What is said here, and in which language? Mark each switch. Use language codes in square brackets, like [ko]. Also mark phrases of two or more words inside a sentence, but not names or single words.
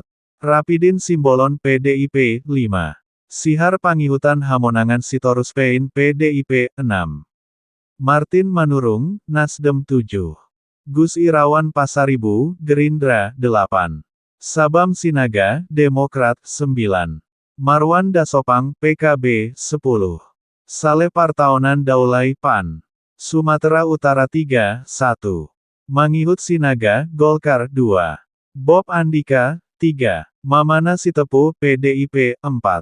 [id] Rapidin Simbolon PDIP, 5. Sihar Pangihutan Hamonangan Sitorus Pein PDIP, 6. Martin Manurung, Nasdem 7. Gus Irawan Pasaribu, Gerindra, 8. Sabam Sinaga, Demokrat, 9. Marwan Dasopang, PKB, 10. Saleh Partaonan Daulay PAN. Sumatera Utara 3, 1. Mangihut Sinaga, Golkar 2. Bob Andika, 3. Mamana Sitepu, PDIP, 4.